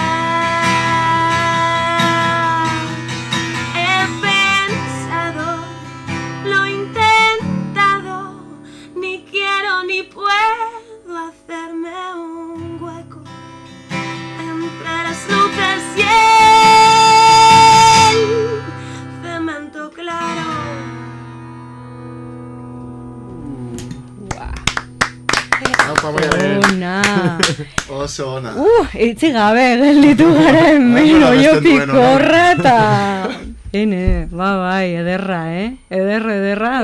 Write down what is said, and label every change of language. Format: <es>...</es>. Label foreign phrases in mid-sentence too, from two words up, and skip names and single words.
<es>He pensado, lo he intentado, ni quiero ni puedo hacerme un hueco entre las luces y el cemento claro.</es> <eu>Ona. Oso ona. Itzi gabe gelditu gara hemen, oio pikorra eta... Ene, bai, ederra, ederra,</eu>